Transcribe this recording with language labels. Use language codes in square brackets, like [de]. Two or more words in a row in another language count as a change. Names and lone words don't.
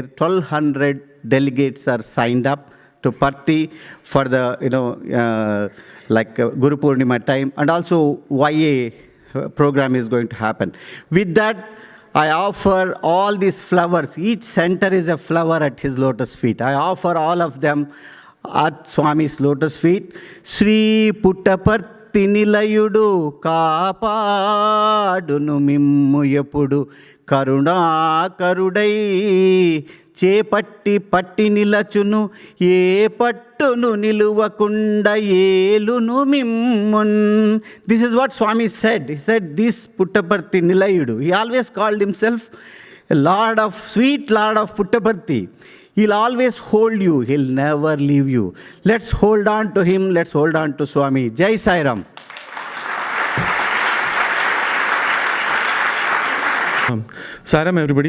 [en] 1,200 delegates are signed up to Parthi for the, Guru Purnima time. And also YA program is going to happen. With that, I offer all these flowers. Each center is a flower at his lotus feet. I offer all of them at Swami's lotus feet. [te] శ్రీ పుట్టపర్తి నిలయుడు కాపాడును మిమ్ము ఎపుడు కరుడై చేపట్టి పట్టి నిలచును ఏ పట్టును నిలువకుండ ఏలును మిమ్మున్. [en] This is what Swami said. He said, this [te] పుట్టపర్తి నిలయుడు. [en] He always called himself a sweet Lord of Puttaparthi. He'll always hold you. He'll never leave you. Let's hold on to him. Let's hold on to Swami. Jai Sai Ram. Saram, everybody.